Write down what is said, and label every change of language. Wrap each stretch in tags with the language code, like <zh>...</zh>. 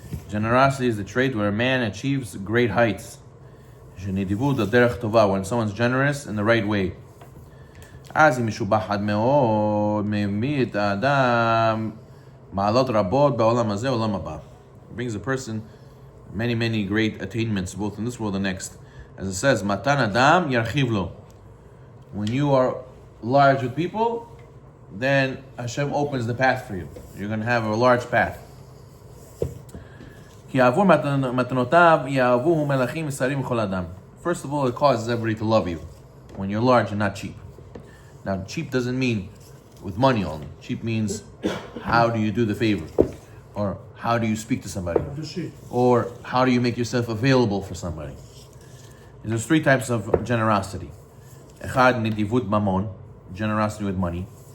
<en>Generosity is the trait where a man achieves great heights.</en> <he>Nedivut derech tova,</he> <en>when someone's generous in the right way.</en> <he>אז היא משובחת מאוד, מביא את האדם מעלות רבות בעולם הזה ובעולם הבא.</he> <en>It brings a person many great attainments, both in this world and next. As it says,</en> <he>matan adam yarchiv lo.</he> <en>When you are large with people, then Hashem opens the path for you. You're going to have a large path.</en> <he>כי יעבור מתנותיו יאהבוהו מלכים ושרים וכל אדם.</he> <en>First of all, it causes everybody to love you when you're large and not cheap. Now, cheap doesn't mean with money only. Cheap means how do you do the favor? Or how do you speak to somebody? Or how do you make yourself available for somebody? There's three types of generosity.</en> <he>Echad nidivut mamon,</he> <en>generosity with money.</en>